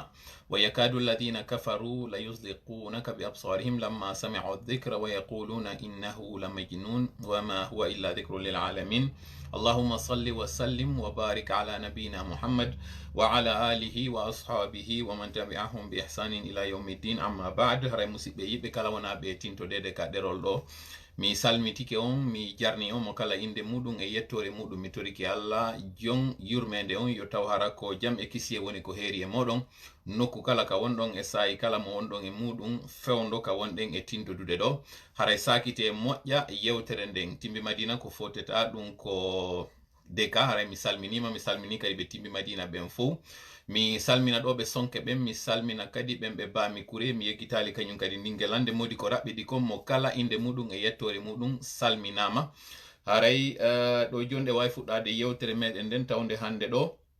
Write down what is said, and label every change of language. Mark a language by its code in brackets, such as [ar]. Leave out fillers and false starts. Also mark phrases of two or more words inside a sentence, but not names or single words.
[ar] ويكاد الذين كفروا ليزلقونك بأبصارهم لما سمعوا الذكر ويقولون إنه لمجنون وما هو إلا ذكر للعالمين. اللهم صل وسلم وبارك على نبينا محمد وعلى آله وأصحابه ومن تبعهم بإحسان إلى يوم الدين. أما بعد [ff] هراي musidɓe yiɓe kala wona ɓe tintodede ka ɗerol ɗo mi salmitike on mi jarni on mo kala inde muɗum e yettore muɗum mi toriki Allah jon yurmede on yo taw hara ko jam e kisiye woni ko heeri e moɗon nokku kala ka wonɗon e sayi kala mo wonɗon e muɗum fewndo ka wonɗen e tintodude ɗo haray sakite e moƴƴa yewtere nden timbi madina ko foteta ɗum ko deka haray mi salmini kadi ɓe timbi madina ɓen fo mi salmina ɗo ɓe sonke ɓen mi salmina kadi ɓen ɓe bami kure mi yeggitali kañum kadi ndingelande modi ko raɓɓiɗi kon mo kala inde muɗum e yettore muɗum salminama haray ɗo jonde wawi fuɗɗade yewtere meɗen nden tawde hande ɗo